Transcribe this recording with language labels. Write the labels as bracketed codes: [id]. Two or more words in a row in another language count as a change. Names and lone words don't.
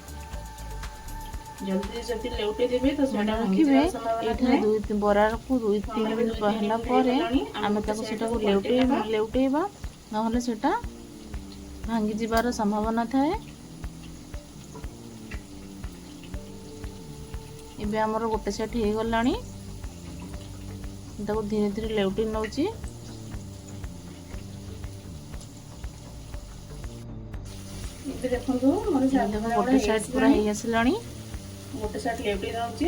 [or] ଜଲ୍ଦି ଜଲ୍ଦି ଲେଉଟେଇ ଦେବେ ତ ସେଟା ରଖିବେ। ଏଠା ବରାକୁ 2-3 ମିନିଟ ହେଲା ପରେ ଆମେ ତାକୁ ସେଟାକୁ ଲେଉଟେଇବା ନ ହେଲେ ସେଟା ଭାଙ୍ଗି ଯିବାର ସମ୍ଭାବନା ଥାଏ। ଏବେ ଆମର ଗୋଟେ ସାଇଡ୍ ହେଇଗଲାଣି। ତାକୁ ଧୀରେ ଧୀରେ ଲେଉଟି ନେଉଛି। ଏବେ ଦେଖନ୍ତୁ ମୋର ଗୋଟେ ସାଇଡ୍ ପୁରା ହେଇ ଆସିଲାଣି। ଗୋଟେ ସାଇଡ୍ ଲେଉଟି ଯାଉଛି।